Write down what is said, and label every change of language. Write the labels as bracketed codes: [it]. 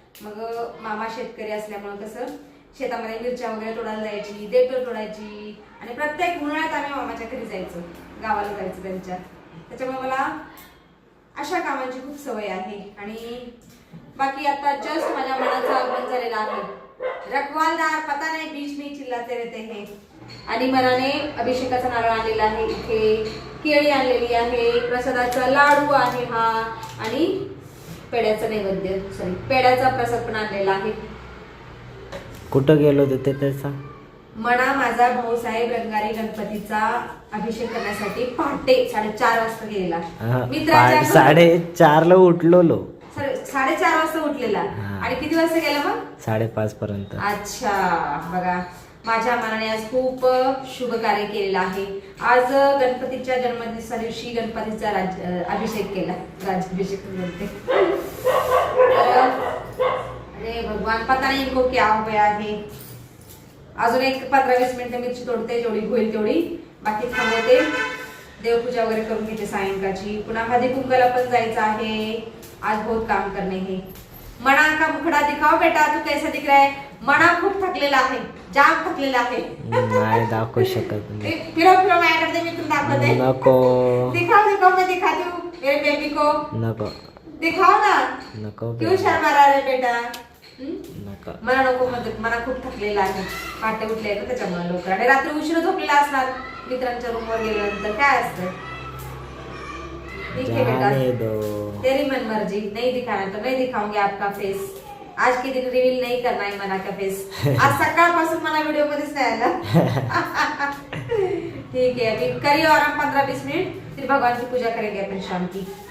[mr] मग मामा शेतकरी असल्यामुळे कसं शेतामध्ये मिरच्या वगैरे तोडायला जायची, देठ तोडायची आणि प्रत्येक उन्हाळ्यात आम्ही मामाच्या घरी जायचो, गावाला जायचं त्यांच्या. त्याच्यामुळे मला अशा कामांची खूप सवय आहे. आणि बाकी आता जस्ट माझ्या मनाचा आगमन झालेला आहे. [hi] रखवालदार पता नाही बीच में चिल्लाते रहते हैं. [mr] आणि मनाने अभिषेकाचा नारळ आणलेला आहे. इथे केळी आणलेली आहे, प्रसादाचा लाडू आहे हा, आणि पेड्याचा नैवेद्य पेड्याचा प्रसाद पण आणलेला आहे. कुठं गेलो होते ते सांग. मना माझा भाऊसाहेब रंगारी गणपतीचा अभिषेक करण्यासाठी पहाटे 4:30 वाजता गेलेला. मित्राच्या 4:30 उठलो. 4:30 वाजता उठलेला. आणि किती वाजता गेला मग? 5:30 पर्यंत. अच्छा, बघा माझ्या मनाने आज खूप शुभ कार्य केलेलं आहे. आज गणपतीच्या जन्मदिवसा दिवशी गणपतीचा अभिषेक केला. राजाभिषेक बोलते. [hi] अरे भगवान, पता नाही इनको क्या हो गया है. [mr] अजून एक 15-20 मिनिटं मिरची तोडते, जेवढी होईल तेवढी. बाकी थांबवते, देवपूजा वगैरे करून घेते सायंकाळची. पुन्हा हळदी कुंकाला पण जायचं आहे. [hi] आज बहुत काम करणे हे. मना का मुखडा दिखाओ बेटा, तू कैसा दिख रहा है. [mr] मना खूप थकलेला आहे, जाम थकलेला आहे. नाही दाखवू शकत नाही. फिरो माझ्याकडे, मी तुला दाखवते. नको. [hi] दिखाओ मैं दिखाती हूँ मेरे बेबी को. [mr] नको. [hi] दिखाओ ना. [mr] नको. [hi] क्यों शर्मा रहा है बेटा. [mr] नको. मला नको मध्ये, मला खूप थकलेला आहे. पहाटे उठले तर त्याच्यामुळे लवकर. आणि रात्री उशीर झोपलेला असणार मित्रांच्या रूमवर गेल्यानंतर. काय असतं. [hi] ठीक है बेटा, तेरी मन मर्जी. नहीं दिखाना तो नहीं दिखाऊंगी आपका फेस. आज के दिन रिवील नहीं करना है मना का फेस. [mr] आज सकाळपासून मला व्हिडिओ मध्येच नाही आला. [hi] ठीक है, अभी करिए आराम 15-20 मिनट, फिर भगवान की पूजा करेंगे अपन शाम की.